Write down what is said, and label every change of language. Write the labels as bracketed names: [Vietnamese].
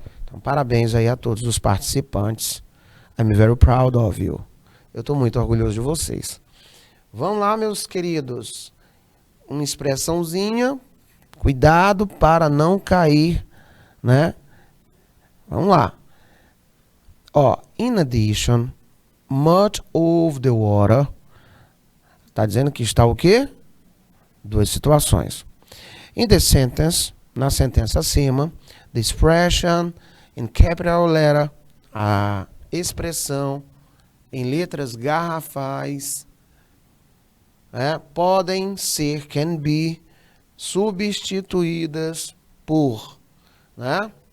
[Portuguese] Então, parabéns aí a todos os participantes. [English] I'm very proud of you. [Portuguese] Eu estou muito orgulhoso de vocês. Vamos lá, meus queridos. Uma expressãozinha. Cuidado para não cair, né? Vamos lá. [English] Ó, in addition, much of the water. [Portuguese] Tá dizendo que está o quê? Duas situações. [English] In the sentence, [Portuguese] na sentença acima, [English] the expression in capital letter, [Portuguese] a expressão em letras garrafais, podem ser, [English] can be, [Portuguese] substituídas por, né?